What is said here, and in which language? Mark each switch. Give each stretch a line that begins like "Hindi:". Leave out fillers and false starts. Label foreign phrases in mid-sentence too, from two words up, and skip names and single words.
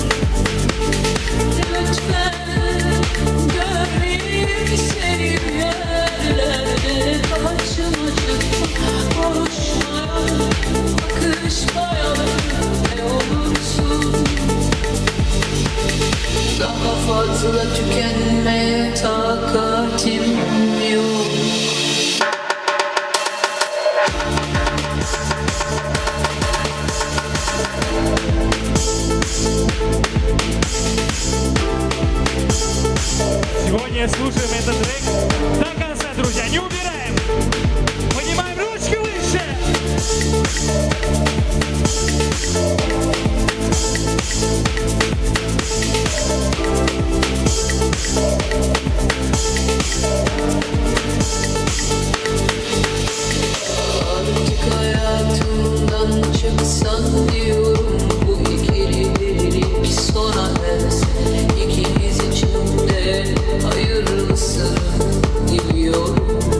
Turkish: Lütfen görmeyeyim seni bir yerlerde, karşıma çıkma, konuşmayalım, bakışmayalım, ne olursun. Daha fazla tükenmeye takatim yok.
Russian: Сегодня слушаем этот трек до конца, друзья. Не убираем. Поднимаем ручки выше.
Turkish: Artık hayatımdan çıksan diyorum, bu ikililik sona erse, ikimiz için de hayırlısı diliyorum.